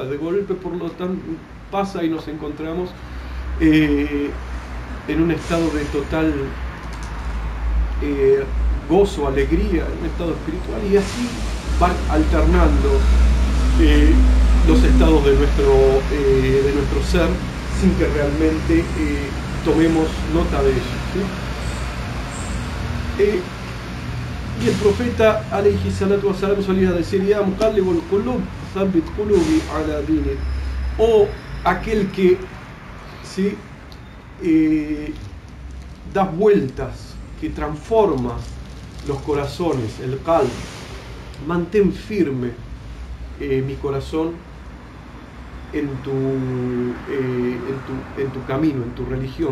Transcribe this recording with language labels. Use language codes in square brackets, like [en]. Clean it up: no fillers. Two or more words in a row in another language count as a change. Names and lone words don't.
[es] De golpe, por lo tanto, pasa y nos encontramos en un estado de total gozo, alegría, en un estado espiritual, y así van alternando los estados de nuestro ser sin que realmente tomemos nota de ello, ¿sí? Y el profeta [ar] عليه الصلاة والسلام [es] solía decir: [ar] يا مقلب القلوب ثبت قلبي على دينك. [es] O aquel que, ¿sí? Das vueltas, que transforma los corazones, el qalb, mantén firme mi corazón en tu camino, en tu religión.